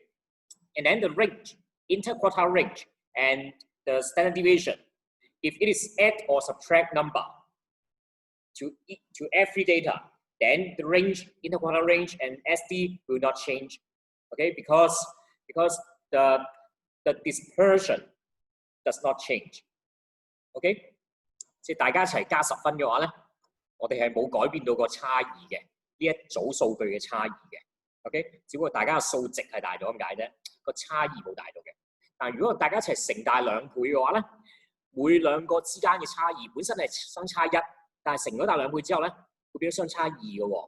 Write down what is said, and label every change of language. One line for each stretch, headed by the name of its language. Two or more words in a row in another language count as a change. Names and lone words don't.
English: And then the range, interquartile range, and the standard deviation, if it is add or subtract number to every data, then the range, interquartile range, and SD will not change, okay? Because the dispersion does not change, okay?
Cantonese: 即係大家一齊加10分嘅話咧，我哋係冇改變到個差異嘅，呢一組數據嘅差異嘅 ，OK？只不過大家嘅數值係大咗咁解啫，個差異冇大到嘅。但如果大家一齊乘大2倍嘅話咧，每兩個之間嘅差異本身係相差1，但係乘咗大2倍之後咧，會變咗相差2嘅喎。